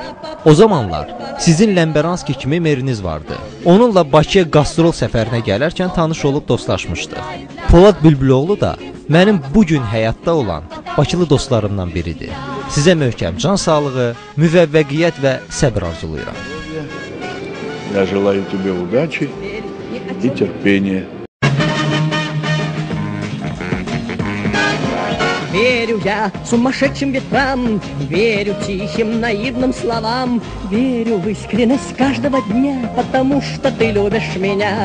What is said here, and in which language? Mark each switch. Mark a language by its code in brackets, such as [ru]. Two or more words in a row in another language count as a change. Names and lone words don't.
[az] O zamanlar sizin Ləmbəranski kimi meriniz vardı. Onunla Bakıya qastrol səfərinə gələrkən tanış olub dostlaşmışdıq. Polad Bülbüloğlu da mənim bugün həyatda olan Bakılı dostlarımdan biridir. Sizə möhkəm can sağlığı, müvəffəqiyyət və səbr arzulayıram. [ru] Я желаю тебе удачи и терпения. Верю я сумасшедшим ветрам, верю тихим наивным словам, верю в искренность каждого дня, потому что ты любишь меня.